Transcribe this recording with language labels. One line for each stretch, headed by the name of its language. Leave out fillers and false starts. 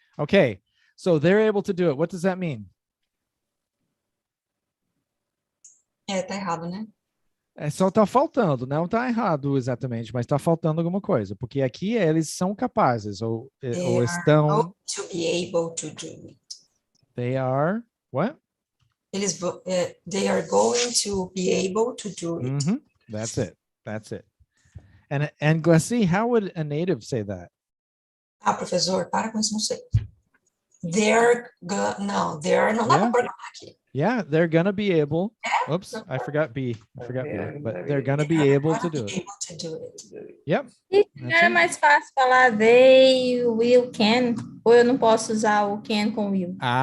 English: Okay, so they're able to do it. What does that mean?
Portuguese: Tá errado, né? Só tá faltando, não tá errado exatamente, mas tá faltando alguma coisa, porque aqui eles são capazes, ou estão...
English: To be able to do it. They are, what? They are going to be able to do it. That's it. And Glassy, how would a native say that?
Portuguese: Professor, para com isso, não sei. Não dá para programar aqui.
English: Yeah, they're gonna be able. Oops, I forgot B. But they're gonna be able to do it. Yep.
Portuguese: Não era mais fácil falar they, will, can? Ou eu não posso usar o can com will?